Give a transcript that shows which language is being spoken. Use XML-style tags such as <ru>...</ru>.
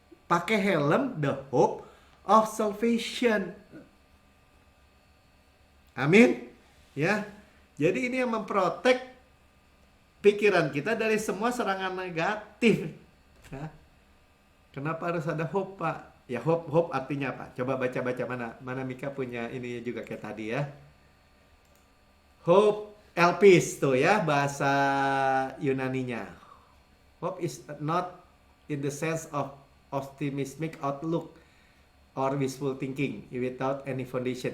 <id>Pakai helm,</id> <en>the hope of salvation.</en> <id>Amin. Ya. Jadi ini yang memprotek pikiran kita dari semua serangan negatif. Ya. Kenapa harus ada hope, Pak? Ya, hope artinya apa? Coba baca-baca mana Mika punya ini juga kayak tadi ya. Hope elpis tuh ya bahasa Yunaninya.</id> <en>Hope is not in the sense of optimistic outlook or wishful thinking without any foundation.</en>